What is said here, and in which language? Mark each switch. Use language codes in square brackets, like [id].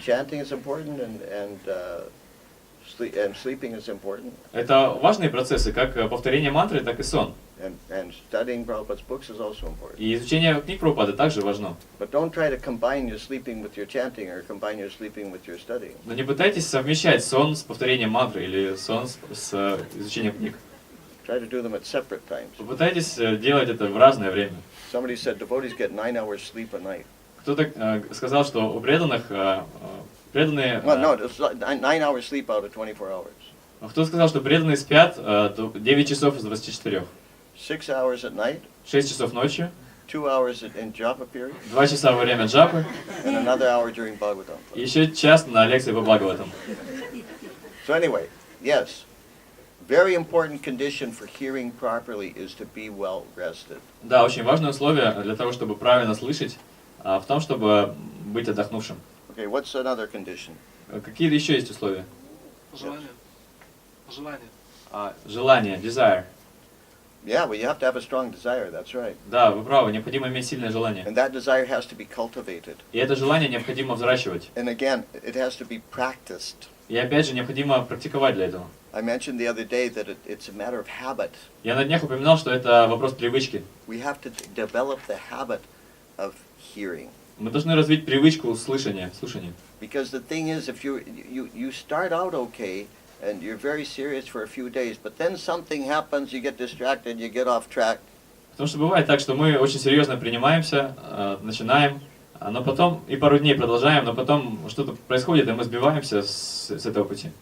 [en] Chanting is important, and sleeping is important. [ru] Это важные процессы, как повторение мантры, так и сон. [en] And studying Prabhupada's books is also important. [ru] И изучение книг Прабхупады также важно. [en] But don't try to combine your sleeping with your chanting or combine your sleeping with your studying. [ru] Но не пытайтесь совмещать сон с повторением мантры или сон с изучением книг. [en] Try to do them at separate times. [ru] Попытайтесь делать это в разное время. [en] Somebody said devotees get 9 hours sleep a night. [ru] Кто-то сказал, что у преданных преданные... [en] Well, no, it's 9 hours sleep out of 24 hours. [ru] Кто сказал, что преданные спят 9 часов из 24. [en] 6 hours at night, [ru] 6 часов ночью, [en] 2 hours in japa period, [ru] 2 часа во время джапы [en] and another hour during Bhagavatam. [ru] и еще час на лекции по Бхагаватам. [en] So anyway, yes, very important condition for hearing properly is to be well rested. [ru] Да, очень важное условие для того, чтобы правильно слышать, в том, чтобы быть отдохнувшим. [en] Okay, what's another condition? [ru] Какие еще есть условия? Желание. Желание. Желание, [en] desire. Yeah, well, you have to have a strong desire, that's right. [ru] Да, вы правы, необходимо иметь сильное желание. [en] And that desire has to be cultivated. [ru] И это желание необходимо взращивать. [en] And again, it has to be practiced. [ru] И опять же, необходимо практиковать для этого. [en] I mentioned the other day that it's a matter of habit. [ru] Я на днях упоминал, что это вопрос привычки. [en] We have to develop the habit of hearing. [ru] Мы должны развить привычку слушания. [en] Because the thing is, if you start out okay, and you're very serious for a few days, but then something happens, you get distracted, you get off track. [ru] Потому что бывает так, что мы очень серьезно принимаемся, начинаем, но потом и пару дней продолжаем, но потом что-то происходит, и мы сбиваемся с этого пути.